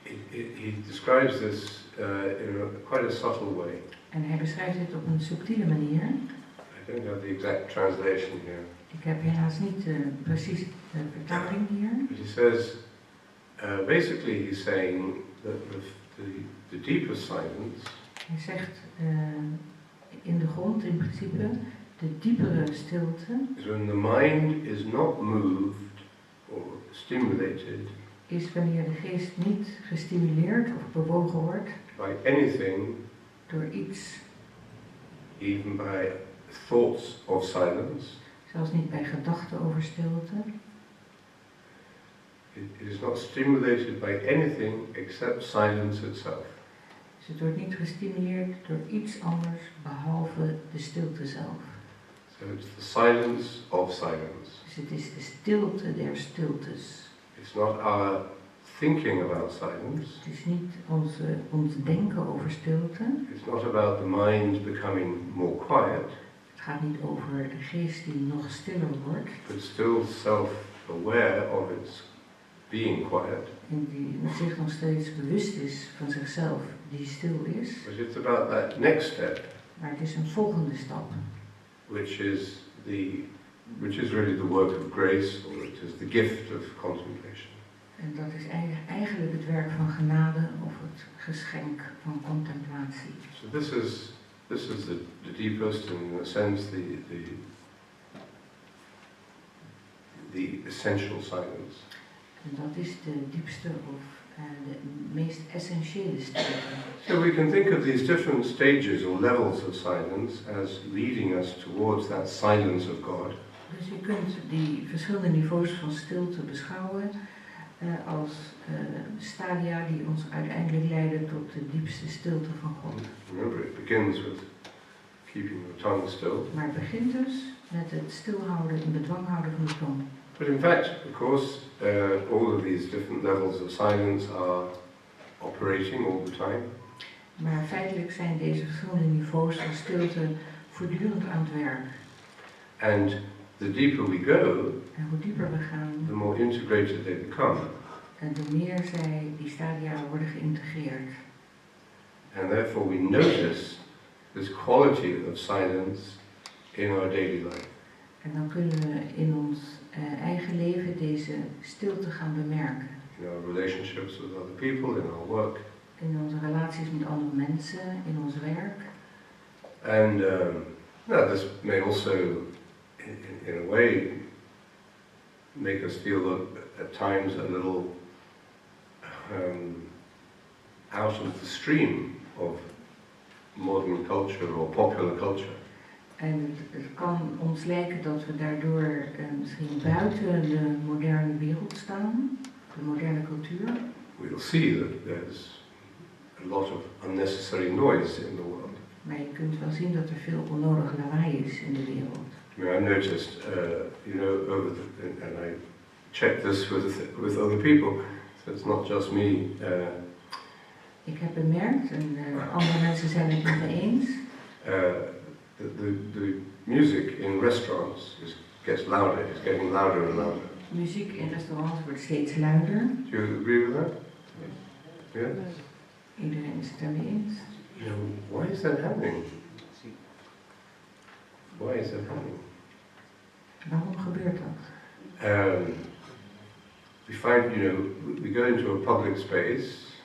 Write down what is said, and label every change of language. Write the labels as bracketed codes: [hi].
[en] He describes this in quite a subtle way. [nl] En hij beschrijft dit op een subtiele manier. [en] I don't have the exact translation here. [nl] Ik heb helaas niet precies de vertaling hier. [en] But he says, basically he's saying that the deepest silence [nl] Hij zegt in de grond in principe de diepere stilte [en] is when the mind is not moved or stimulated [nl] is wanneer de geest niet gestimuleerd of bewogen wordt [en] by anything [nl] door iets, [en] even by thoughts of silence. [nl] zelfs niet bij gedachten over stilte. [en] It is not stimulated by anything except silence itself. [nl] Dus het wordt niet gestimuleerd door iets anders behalve de stilte zelf. [en] So it's the silence of silence. [nl] Dus het is de stilte der stiltes. [en] It's not our thinking about silence. [nl] Het is niet ons denken over stilte. [en] It's not about the mind becoming more quiet, [nl] Het gaat niet over de geest die nog stiller wordt [en] but still self-aware of its being quiet. [nl] en die zich nog steeds bewust is van zichzelf, die stil is. [en] But it's about that next step, [nl] Maar het is een volgende stap. [en] which is really the work of grace, or it is the gift of contemplation. [nl] En dat is eigenlijk het werk van genade of het geschenk van contemplatie. [en] So this is the deepest, and in a sense the essential silence. [nl] En dat is de diepste of de meest essentiële stilte. [en] So we can think of these different stages or levels of silence as leading us towards that silence of God. [nl] Dus je kunt die verschillende niveaus van stilte beschouwen als stadia die ons uiteindelijk leiden tot de diepste stilte van God. [en] Remember, it begins with keeping your tongue still. [nl] Maar het begint dus met het stilhouden en bedwang houden van de tong. [en] But in fact, of course, all of these different levels of silence are operating all the time. [nl] Maar feitelijk zijn deze verschillende niveaus van stilte voortdurend aan het werk. [en] And the deeper we go, [nl] En hoe dieper we gaan, [en] the more integrated they become. [nl] en hoe meer die stadia worden geïntegreerd. [en] And therefore we notice this quality of silence in our daily life. [nl] En dan kunnen we in ons eigen leven deze stilte gaan bemerken. [en] In our relationships with other people, in our work. [nl] In onze relaties met andere mensen, in ons werk. [en] And this may also, in a way, make us feel at times a little out of the stream of modern culture or popular culture. [nl] En het kan ons lijken dat we daardoor misschien buiten de moderne wereld staan, de moderne cultuur. [en] We'll see that there's a lot of unnecessary noise in the world. [nl] Maar je kunt wel zien dat er veel onnodig lawaai is in de wereld. [en] I mean, I noticed, and I checked this with other people, so it's not just me. [nl] Ik heb bemerkt, en andere mensen zijn het met me eens, [en] the music in restaurants gets louder, it's getting louder and louder. [nl] muziek in restaurants wordt steeds luider. [en] Do you agree with that? Yeah? [nl] Iedereen is het daarmee eens. [en] You know, why is that happening? Why is that happening? [nl] Waarom gebeurt dat? [en] We find, we go into a public space.